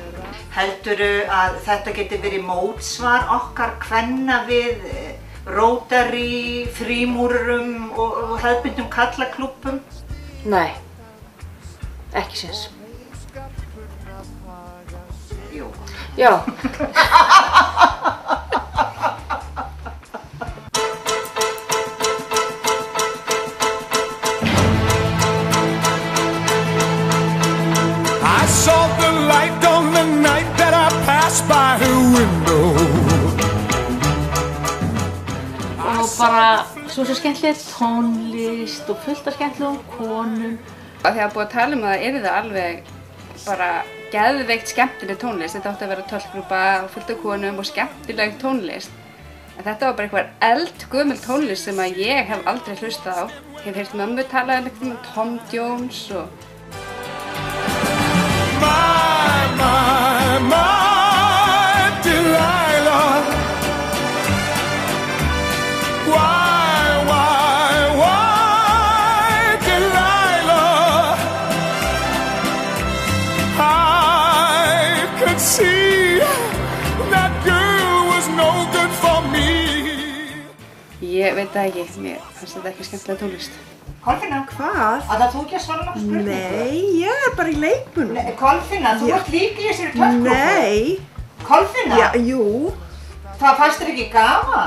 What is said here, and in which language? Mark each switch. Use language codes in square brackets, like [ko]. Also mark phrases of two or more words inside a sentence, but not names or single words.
[is] Heldurðu að þetta geti verið mótsvar okkar kvenna við Rotary, frímúrurum og hefðbundnum karlaklúbbum? Nei, ekki séns. Jú. Já. [en] I saw the light on the night that I passed by her window. [is] Og bara svo skemmtileg tónlist og fullt af skemmtilegum konum. Þegar búið að tala að það yrði alveg bara geðveikt skemmtileg tónlist. Þetta átti að vera töltgrúpa og fullt af konum og skemmtileg tónlist. En þetta var bara einhver eldgömul tónlist sem að ég hef aldrei hlustað á. Ég hef heyrt mömmu tala um Tom Jones og [en] My Delilah. Why, Delilah? See, that girl was no good for me. [is] Ég veit það ekki, mér finnst þetta ekki skemmtilega tónlist. Kolfinna, Hvað? að þú ekki að svara náttúrulega spurningu? Nei, ég er bara í leikunum. Nei, Kolfinna, þú ert líka í þessari töfgrúpu. Nei. Kolfinna? Já, jú. Það fannst þér ekki gaman?